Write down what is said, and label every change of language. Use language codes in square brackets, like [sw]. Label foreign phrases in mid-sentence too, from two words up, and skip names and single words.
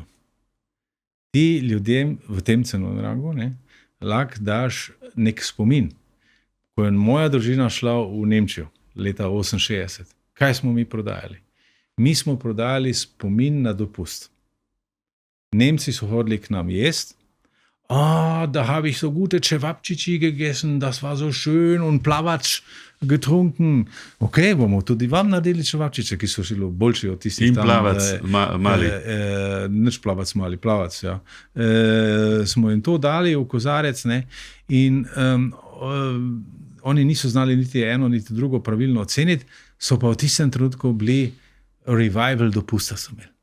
[sl] Ti ljudem v tem cenovnem rangu lahko daš nek spomin. Ko je moja družina šla v Nemčijo leta 1968, kaj smo mi prodajali? Mi smo prodajali spomin na dopust. Nemci so hodili k nam jesti, da [de] habe ich so gute Cevapcici gegessen, das war so schön und Plavac getrunken. [sl] Ok, bomo tudi vam naredili Cevapčiče, ki so šli boljši od tistih tam. In Plavac mali. Nič Plavac mali, Plavac, ja. Smo jim to dali v kozarec, ne, in oni niso znali niti eno, niti drugo pravilno oceniti, so pa v tistem trenutku bili revival dopusta so imeli.